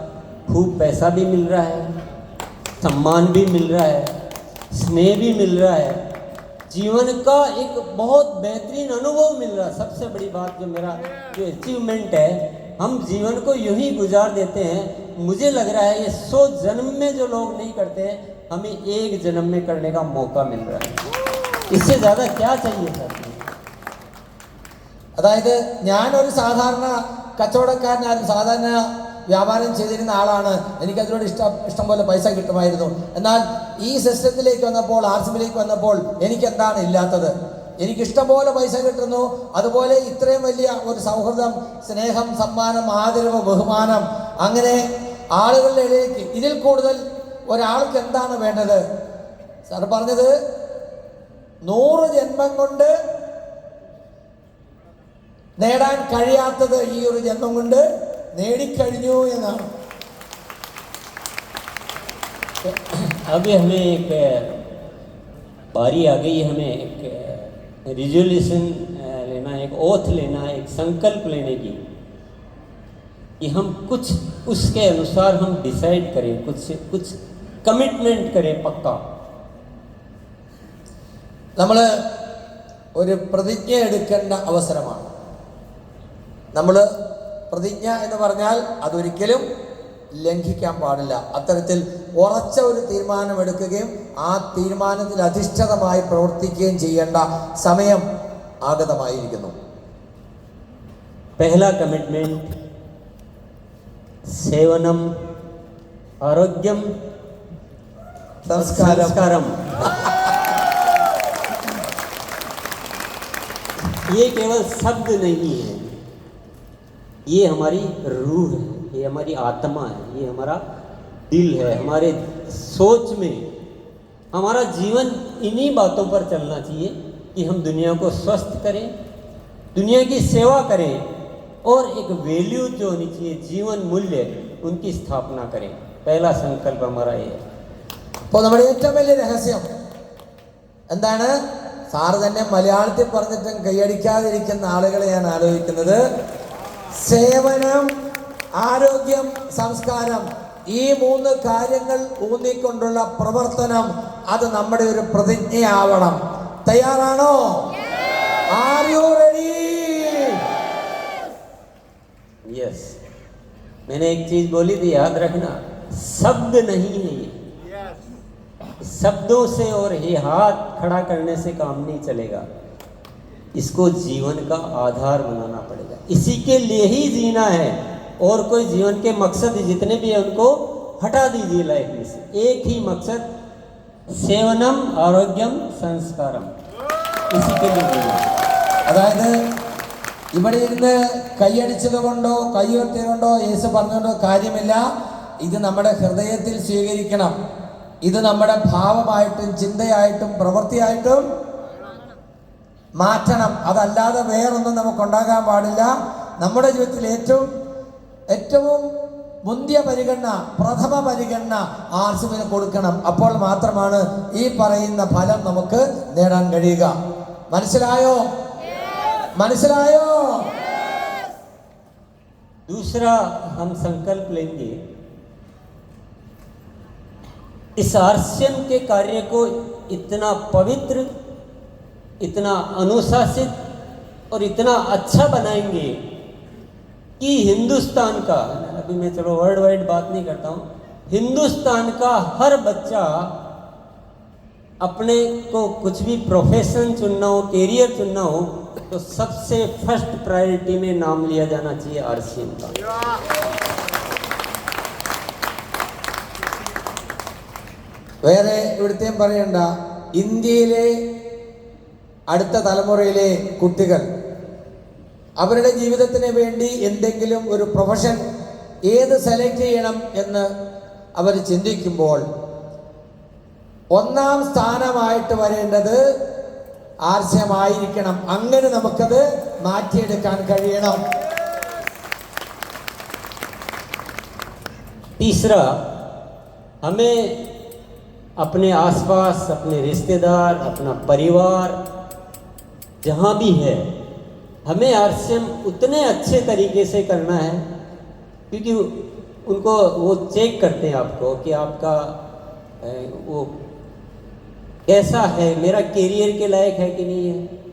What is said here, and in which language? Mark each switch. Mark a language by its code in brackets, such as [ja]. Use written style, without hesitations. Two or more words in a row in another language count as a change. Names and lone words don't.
[hi] खूब पैसा भी मिल रहा है, सम्मान भी मिल रहा है, स्नेह भी मिल रहा है, जीवन का एक बहुत बेहतरीन अनुभव मिल रहा है. सबसे बड़ी बात जो मेरा जो अचीवमेंट है, हम जीवन को यूं ही गुजार देते हैं. मुझे लग रहा है ये 100 जन्म में जो लोग नहीं करते हैं, हमें एक जन्म में करने का मौका मिल रहा है. इससे ज़्यादा क्या चाहिए सर? [ml] അതായത് ഞാനൊരു സാധാരണ കച്ചവടക്കാരനായിരുന്നു, സാധാരണ വ്യാപാരം ചെയ്തിരുന്ന ആളാണ്. എനിക്കതിനോട് ഇഷ്ടം പോലെ പൈസ കിട്ടുമായിരുന്നു. എന്നാൽ ഈ സിസ്റ്റത്തിലേക്ക് വന്നപ്പോൾ, RCMലേക്ക് വന്നപ്പോൾ എനിക്കെന്താണ് ഇല്ലാത്തത്? എനിക്കിഷ്ടം പോലെ പൈസ കിട്ടുന്നു, അതുപോലെ ഇത്രയും വലിയ ഒരു സൗഹൃദം, സ്നേഹം, സമ്മാനം, ആദരവ്, ബഹുമാനം, അങ്ങനെ ആളുകളുടെ ഇടയിലേക്ക്. ഇതിൽ കൂടുതൽ ഒരാൾക്ക് എന്താണ് വേണ്ടത്? സാർ പറഞ്ഞത് 100 ജന്മം കൊണ്ട് നേടാൻ കഴിയാത്തത് ഈ ഒരു ജന്മം കൊണ്ട് നേടിക്കഴിഞ്ഞു എന്നാണ്. [hi] अभी हमें एक बारी आ गई, हमें एक रिजोल्यूशन लेना, एक ओथ लेना, एक संकल्प लेने की, कि हम कुछ उसके अनुसार हम डिसाइड करें, कुछ कमिटमेंट करें पक्का. [ml] നമ്മൾ ഒരു പ്രതിജ്ഞ എടുക്കേണ്ട അവസരമാണ്. നമ്മൾ പ്രതിജ്ഞ എന്ന് പറഞ്ഞാൽ അതൊരിക്കലും ലംഘിക്കാൻ പാടില്ല. അത്തരത്തിൽ ഉറച്ച ഒരു തീരുമാനമെടുക്കുകയും ആ തീരുമാനത്തിൽ അധിഷ്ഠിതമായി പ്രവർത്തിക്കുകയും ചെയ്യേണ്ട സമയം ആഗതമായിരിക്കുന്നു. [hi] पहला कमिटमेंट सेवनम आरोग्यम संस्कारम। ये केवल शब्द नहीं है, ये हमारी रूह है, ये हमारी आत्मा है, ये हमारा दिल है। हमारे सोच में हमारा जीवन इन्हीं बातों पर चलना चाहिए कि हम दुनिया को स्वस्थ करें, दुनिया की सेवा करें और एक वैल्यू जो होनी चाहिए, जीवन मूल्य, उनकी स्थापना करें। पहला संकल्प हमारा ये है। [ml] അപ്പോൾ നമ്മുടെ ഏറ്റവും വലിയ രഹസ്യം എന്താണ്? സാറ് തന്നെ മലയാളത്തിൽ പറഞ്ഞിട്ടും കൈയടിക്കാതിരിക്കുന്ന ആളുകളെ ഞാൻ ആലോചിക്കുന്നത്, സേവനം, ആരോഗ്യം, സംസ്കാരം, ഈ 3 കാര്യങ്ങൾ ഊന്നിക്കൊണ്ടുള്ള പ്രവർത്തനം, അത് നമ്മുടെ ഒരു പ്രതിജ്ഞയാവണം. തയ്യാറാണോ? [en] are you ready? [hi] यस, मैंने एक चीज बोली थी, याद रखना, शब्द नहीं है ये। शब्दों से और ये हाथ खड़ा करने से काम नहीं चलेगा, इसको जीवन का आधार बनाना पड़ेगा। इसी के लिए ही जीना है, और कोई जीवन के मकसद जितने भी हैं उनको हटा दीजिए लाइफ में से। एक ही मकसद, सेवनम आरोग्यम संस्कारम, इसी के लिए जीना। [ml] അതായത് ഇവിടെ ഇരുന്ന് കൈയടിച്ചത് കൊണ്ടോ കൈയുയർത്തിയത് കൊണ്ടോ യേശു പറഞ്ഞുകൊണ്ടോ കാര്യമില്ല. ഇത് നമ്മുടെ ഹൃദയത്തിൽ സ്വീകരിക്കണം. ഇത് നമ്മുടെ ഭാവമായിട്ടും ചിന്തയായിട്ടും പ്രവൃത്തിയായിട്ടും മാറ്റണം. അതല്ലാതെ വേറൊന്നും നമുക്കുണ്ടാകാൻ പാടില്ല. നമ്മുടെ ജീവിതത്തിൽ ഏറ്റവും മുന്തിയ പരിഗണന, പ്രഥമ പരിഗണന ആർസിമിന് കൊടുക്കണം. അപ്പോൾ മാത്രമാണ് ഈ പറയുന്ന ഫലം നമുക്ക് നേടാൻ കഴിയുക. മനസ്സിലായോ? മനസ്സിലായോ? [hi] दूसरा हम संकल्प लेंगे, इस आरसीएम के कार्य को इतना पवित्र, इतना अनुशासित और इतना अच्छा बनाएंगे कि हिंदुस्तान का, अभी मैं चलो [en] world wide [hi] बात नहीं करता हूँ, हिंदुस्तान का हर बच्चा अपने को कुछ भी प्रोफेशन चुनना हो, कैरियर चुनना हो, तो सबसे [en] first priority [hi] में नाम लिया जाना चाहिए आरसीएम का। [ml] വേറെ ഇവിടുത്തെയും പറയണ്ട, ഇന്ത്യയിലെ അടുത്ത തലമുറയിലെ കുട്ടികൾ അവരുടെ ജീവിതത്തിന് വേണ്ടി എന്തെങ്കിലും ഒരു പ്രൊഫഷൻ ഏത് സെലക്ട് ചെയ്യണം എന്ന് അവർ ചിന്തിക്കുമ്പോൾ ഒന്നാം സ്ഥാനമായിട്ട് വരേണ്ടത് ആർസ്യമായിരിക്കണം. അങ്ങനെ നമുക്കത് മാറ്റിയെടുക്കാൻ കഴിയണം. [hi] तीसरा, हमें अपने आसपास, अपने रिश्तेदार, अपना परिवार जहाँ भी है, हमें आरसीएम उतने अच्छे तरीके से करना है, क्योंकि उनको वो चेक करते हैं आपको कि आपका वो कैसा है, मेरा कैरियर के लायक है कि नहीं है,